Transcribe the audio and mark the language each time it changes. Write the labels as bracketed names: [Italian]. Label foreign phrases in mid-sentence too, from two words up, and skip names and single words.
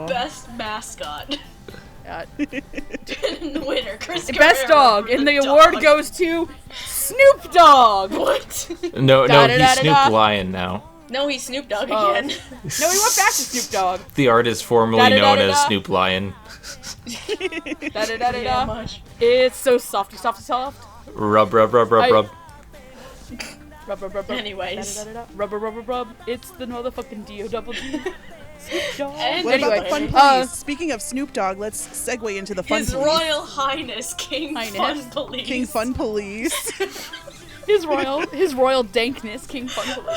[English] Best mascot. The winner, Chris Best Guerrero dog, for and the dog. award goes to Snoop Dogg. What? No, he's Da-da-da-da-da. Snoop Lion now. No, he's Snoop Dogg Oh. again. No, he went back to Snoop Dogg. The artist formerly known as Snoop Lion. Da-da-da-da-da. much. It's so softy, soft. Rub, rub, rub, rub, I- rub. Rub, rub, rub, rub. Anyways. Da-da-da-da-da. Rub, rub, rub, rub, rub. It's the motherfucking D-O-double-G. Snoop Dogg. And What Anyway, about the fun police? Speaking of Snoop Dogg, let's segue into the fun His police. Royal Highness King Fun Police. King Fun Police. His royal dankness, King Fun Police.